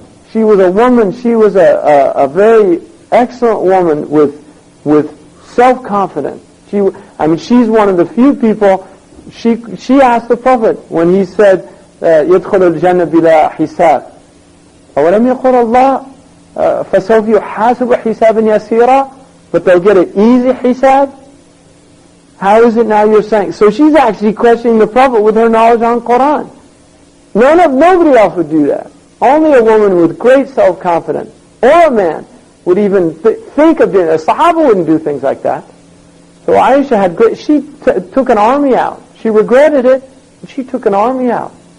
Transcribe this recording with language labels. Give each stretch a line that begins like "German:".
English: She was a woman, she was a very excellent woman with self-confidence. She's one of the few people, she asked the Prophet when he said,
Arabic: يدخل الجنة بلا حساب. أولم يقل الله فسوف يحاسب حسابا يسيرا,
English: but they'll get an easy hisab. How is it now you're saying? So she's actually questioning the Prophet with her knowledge on Quran. Nobody else would do that. Only a woman with great self-confidence, or a man, would even think of doing it. A Sahaba wouldn't do things like that. So Aisha had she took an army out. She regretted it, but she took an army out.